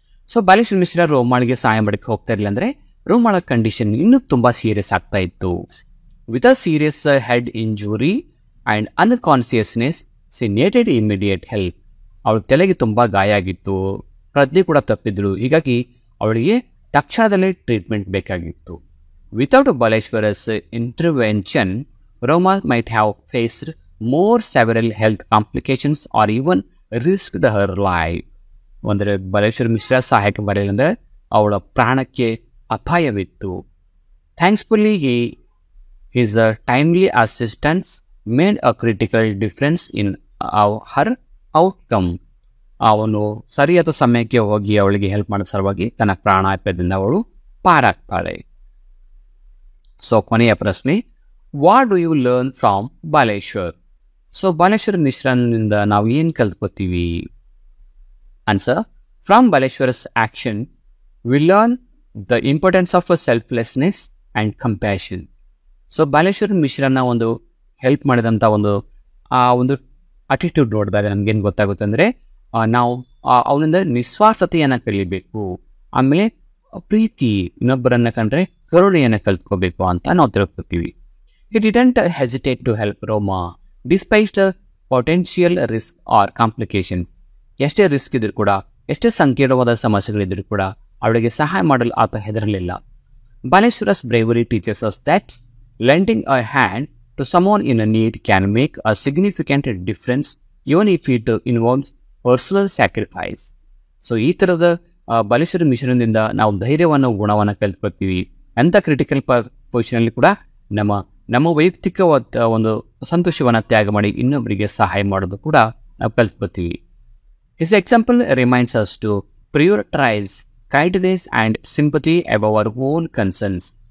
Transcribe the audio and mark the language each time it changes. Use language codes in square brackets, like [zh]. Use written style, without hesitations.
[kn] So Baleshwar Mishra ರೋಮಾಳಿಗೆ ಸಹಾಯ ಮಾಡೋಕ್ಕೆ ಹೋಗ್ತಾ ಇರಲಿಲ್ಲ ಅಂದರೆ ರೋಮಾಳ ಕಂಡೀಷನ್ ಇನ್ನೂ ತುಂಬ ಸೀರಿಯಸ್ ಆಗ್ತಾ ಇತ್ತು. [en] With a serious head injury and unconsciousness she needed immediate help. [kn] ಅವಳ ತಲೆಗೆ ತುಂಬ ಗಾಯ ಆಗಿತ್ತು, ಪ್ರಜ್ಞೆ ಕೂಡ ತಪ್ಪಿದ್ರು, ಹೀಗಾಗಿ ಅವಳಿಗೆ ತಕ್ಷಣದಲ್ಲೇ ಟ್ರೀಟ್ಮೆಂಟ್ ಬೇಕಾಗಿತ್ತು. [en] Without Baleshwar's intervention Roma might have faced more several health complications or even risked her life. [kn] ಅಂದರೆ ಬಲೇಶ್ವರ ಮಿಶ್ರಾ ಸಹಾಯಕ್ಕೆ ಬರಲಿಲ್ಲ ಅಂದರೆ ಅವಳ ಪ್ರಾಣಕ್ಕೆ ಅಪಾಯವಿತ್ತು. [en] Thankfully his timely assistance made a critical difference in her outcome. [kn] ಅವನು ಸರಿಯಾದ ಸಮಯಕ್ಕೆ ಹೋಗಿ ಅವಳಿಗೆ ಹೆಲ್ಪ್ ಮಾಡೋ ಸಲುವಾಗಿ ತನ್ನ ಪ್ರಾಣಾಪಾಯದಿಂದ ಅವಳು ಪಾರಾಗ್ತಾಳೆ. ಸೊ ಕೊನೆಯ ಪ್ರಶ್ನೆ, [en] What do you learn from Baleshwar? [kn] So Baleshwar ಮಿಶ್ರಾನಿಂದ ನಾವು ಏನು ಕಲ್ತ್ಕೋತೀವಿ? [en] Answer, from Baleshwar's action we learn the importance of selflessness and compassion. [kn] So Baleshwar ಮಿಶ್ರನ ಒಂದು ಹೆಲ್ಪ್ ಮಾಡಿದಂಥ ಒಂದು ಅಟಿಟ್ಯೂಡ್ ನೋಡಿದಾಗ ನಮಗೇನು ಗೊತ್ತಾಗುತ್ತೆ ಅಂದರೆ ನಾವು ಅವನಿಂದ ನಿಸ್ವಾರ್ಥತೆಯನ್ನು ಕಲಿಬೇಕು, ಆಮೇಲೆ ಪ್ರೀತಿ, ಇನ್ನೊಬ್ಬರನ್ನು ಕಂಡ್ರೆ ಕರುಣೆಯನ್ನು ಕಲ್ತ್ಕೋಬೇಕು ಅಂತ ನಾವು ತಿಳ್ಕೊತೀವಿ. [en] He didn't hesitate to help Roma despite the potential risk or complications. [kn] ಎಷ್ಟೇ ರಿಸ್ಕ್ ಇದ್ರೂ ಕೂಡ, ಎಷ್ಟೇ ಸಂಕೀರ್ಣವಾದ ಸಮಸ್ಯೆಗಳಿದ್ರೂ ಕೂಡ ಅವಳಿಗೆ ಸಹಾಯ ಮಾಡಲು ಆತ ಹೆದರಲಿಲ್ಲ. [en] Baleshwar's bravery teaches us that lending a hand to someone in a need can make a significant difference even if it involves personal sacrifice. [kn] So ಈ ಥರದ ಬಾಲೇಶ್ವರ ಮಿಶ್ರದಿಂದ ನಾವು ಧೈರ್ಯವನ್ನು, ಗುಣವನ್ನು ಕಲ್ತ್ಕೊಳ್ತೀವಿ. ಎಂಥ ಕ್ರಿಟಿಕಲ್ ಪೊಸಿಷನಲ್ಲಿ ಕೂಡ ನಮ್ಮ ವೈಯಕ್ತಿಕವಾದ ಒಂದು ಸಂತೋಷವನ್ನು ತ್ಯಾಗ ಮಾಡಿ ಇನ್ನೊಬ್ಬರಿಗೆ ಸಹಾಯ ಮಾಡೋದು ಕೂಡ ನಾವು ಕಲ್ತ್ಕೊತೀವಿ. [en] His example reminds us to prioritise kindness and sympathy above our own concerns.